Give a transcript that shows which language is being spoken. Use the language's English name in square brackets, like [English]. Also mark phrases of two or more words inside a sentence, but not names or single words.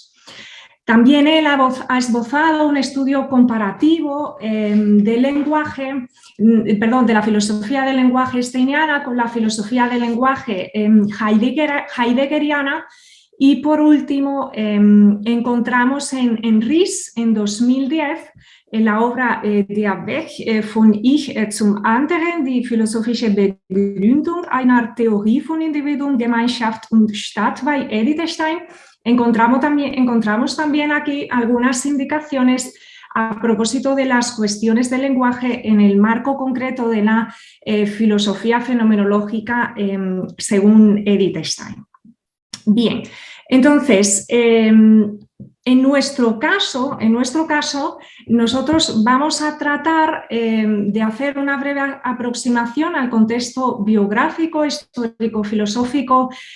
[Spanish] También él ha esbozado un estudio comparativo del lenguaje, de la filosofía del lenguaje steiniana con la filosofía del lenguaje heideggeriana, Y por último, encontramos en Ries, en 2010, en la obra Der Weg von Ich zum Anderen, die philosophische Begründung einer Theorie von Individuum, Gemeinschaft und Staat bei Edith Stein, encontramos también aquí algunas indicaciones a propósito de las cuestiones del lenguaje en el marco concreto de la filosofía fenomenológica según Edith Stein. Bien, entonces, en nuestro caso, nosotros vamos a tratar de hacer una breve aproximación al contexto biográfico, histórico, filosófico,